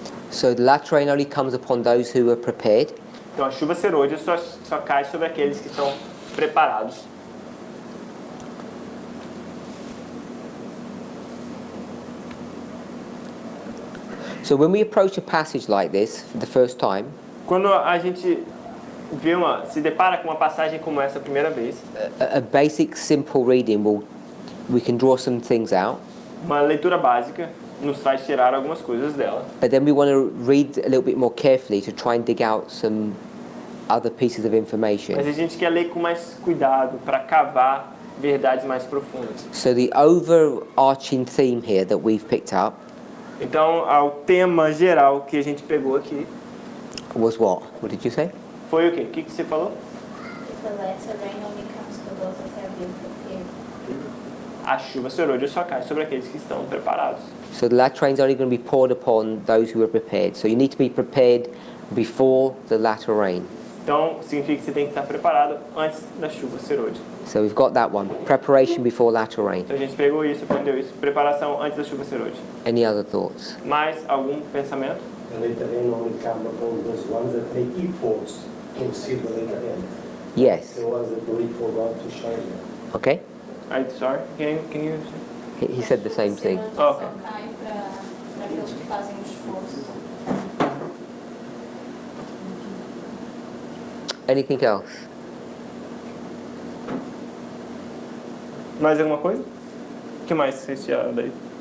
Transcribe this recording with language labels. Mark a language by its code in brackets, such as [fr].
[en] So the latter rain only comes upon those who are prepared. [pt] Então a chuva serôdia só cai sobre aqueles que estão preparados. [en] So when we approach a passage like this for the first time, [pt] Quando a gente se depara com uma passagem como essa a primeira vez, [en] a basic simple reading we can draw some things out, [pt] uma leitura básica nos faz tirar algumas coisas dela. [en] but then we want to read a little bit more carefully to try and dig out some other pieces of information. [pt] Mas a gente quer ler com mais cuidado para cavar verdades mais profundas. [en] So the overarching theme here that we've picked up [pt] Então, o tema geral que a gente pegou aqui [en] was what? What did you say? [pt] foi o quê? O que você falou? [en] The latter rain only comes to those that have been prepared. [pt] A chuva serôdia só cai sobre aqueles que estão preparados. [en] So the latter rain is only going to be poured upon those who are prepared. So you need to be prepared before the latter rain. [pt] Então, significa que você tem que estar preparado antes da chuva serôdia. [en] So we've got that one. Preparation before latter rain. [pt] Então, a gente pegou isso, aprendeu isso. Preparação antes da chuva serôdia. [en] Any other thoughts? [pt] Mais algum pensamento? [en] The later rain only come upon those ones that make efforts to see the later rain. Yes. The ones that wait for God to shine them. Okay. I'm sorry, can you... He said the same thing. Oh, okay. [pt] Cai para aqueles que fazem o esforço. [en] Anything else? [pt] Mais alguma coisa? O que mais vocês tiraram daí?